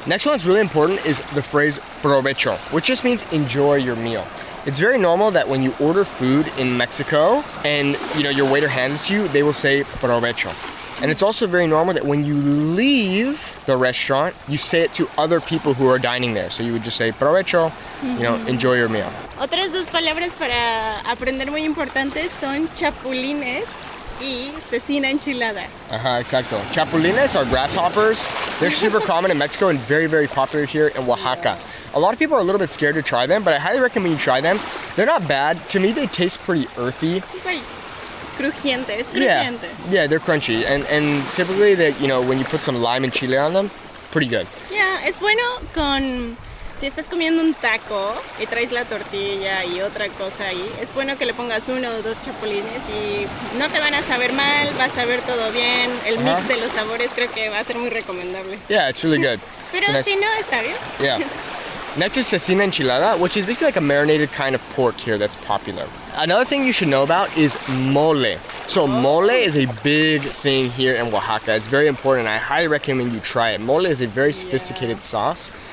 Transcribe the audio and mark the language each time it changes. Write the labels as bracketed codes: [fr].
[en] Next one that's really important is the phrase provecho, which just means enjoy your meal. It's very normal that when you order food in Mexico and your waiter hands it to you, they will say provecho. And it's also very normal that when you leave the restaurant, you say it to other people who are dining there. So you would just say provecho, enjoy your meal. [es] Otras dos palabras para aprender muy importantes son chapulines y cecina enchilada. Exacto. [en] Chapulines are grasshoppers. They're super common in Mexico and very, very popular here in Oaxaca. A lot of people are a little bit scared to try them, but I highly recommend you try them. They're not bad. To me, they taste pretty earthy. It's like crujiente. [es] Es crujiente. [en] Yeah, they're crunchy. And typically, when you put some lime and chile on them, pretty good. [es] Yeah, es bueno con... Si estás comiendo un taco y traes la tortilla y otra cosa ahí, es bueno que le pongas 1 o 2 chapulines y no te van a saber mal, vas a ver todo bien. El mix de los sabores creo que va a ser muy recomendable. [en] Yeah, it's really good. [es] Pero si no, está bien. [en] Yeah. Next is cecina enchilada, which is basically like a marinated kind of pork here that's popular. Another thing you should know about is mole. So mole is a big thing here in Oaxaca. It's very important. I highly recommend you try it. Mole is a very sophisticated sauce.